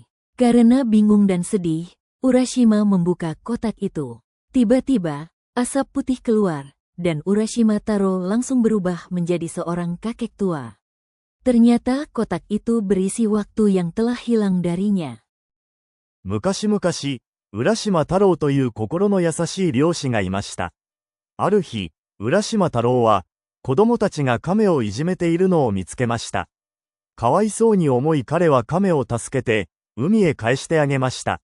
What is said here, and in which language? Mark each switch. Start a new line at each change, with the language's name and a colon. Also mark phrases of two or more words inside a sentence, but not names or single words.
Indonesian: Karena bingung dan sedih, Urashima membuka kotak itu. Tiba-tiba, asap putih keluar, dan Urashima Taro langsung berubah menjadi seorang kakek tua. Ternyata kotak itu berisi waktu yang telah hilang darinya.
Japanese: 昔々、浦島太郎という心の優しい漁師がいました。ある日、浦島太郎は、子供たちが亀をいじめているのを見つけました。かわいそうに思い彼は亀を助けて、海へ返してあげました。